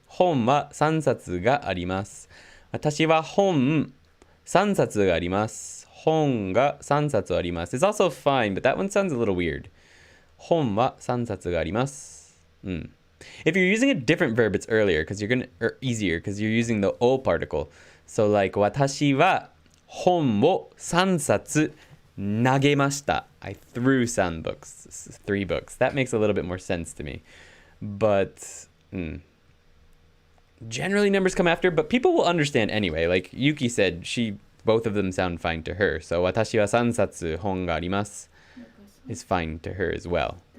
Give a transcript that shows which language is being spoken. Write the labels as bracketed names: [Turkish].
[Japanese] 本は3冊があります。私は本3冊があります。本が3冊あります。 [English] It's also fine, but that one sounds a little weird. [Japanese] 本は3冊があります。 [English] If you're using a different verb, it's earlier because easier because you're using the o particle. [Japanese] So like 私は本を3冊投げました. [English] I threw 3 books. That makes a little bit more sense to me. But generally numbers come after, but people will understand anyway. Like Yuki said, both of them sound fine to her. So [Japanese] 私は3冊本があります [English] is fine to her as well.